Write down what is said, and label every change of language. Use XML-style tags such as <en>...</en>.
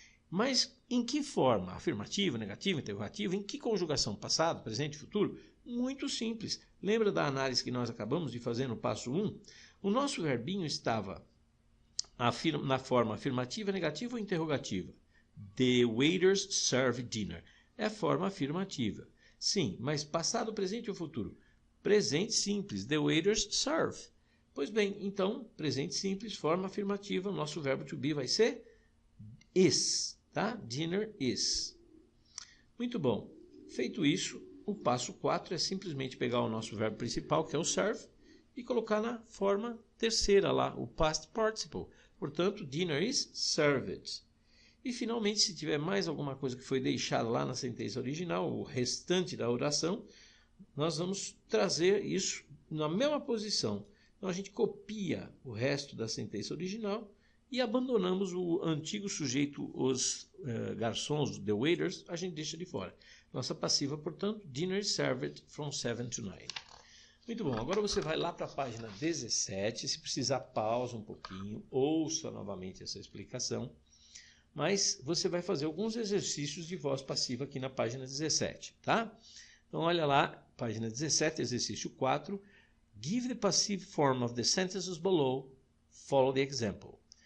<pt>Mas em que forma? Afirmativa, negativa, interrogativa? Em que conjugação? Passado, presente, futuro? Muito simples. Lembra da análise que nós acabamos de fazer no passo 1? O nosso verbinho estava na forma afirmativa, negativa ou interrogativa?</pt> <en>The waiters serve dinner.</en> <pt>É a forma afirmativa. Sim, mas passado, presente ou futuro? Presente simples.</pt> <en>The waiters serve.</en> <pt>Pois bem, então, presente simples, forma afirmativa, o nosso verbo to be vai ser is, tá? Dinner is. Muito bom. Feito isso, o passo 4 é simplesmente pegar o nosso verbo principal, que é o serve, e colocar na forma terceira lá, o past participle. Portanto,</pt> <en>dinner is served.</en> <pt>E, finalmente, se tiver mais alguma coisa que foi deixada lá na sentença original, o restante da oração, nós vamos trazer isso na mesma posição. Então a gente copia o resto da sentença original e abandonamos o antigo sujeito, os garçons, the waiters, a gente deixa de fora. Nossa passiva, portanto,</pt> <en>dinner is served from 7 to 9.</en> <pt>Muito bom, agora você vai lá para a página 17, se precisar pausa um pouquinho, ouça novamente essa explicação, mas você vai fazer alguns exercícios de voz passiva aqui na página 17, tá? Então olha lá, página 17, exercício 4,</pt> <en>give the passive form of the sentences below, follow the example.</en>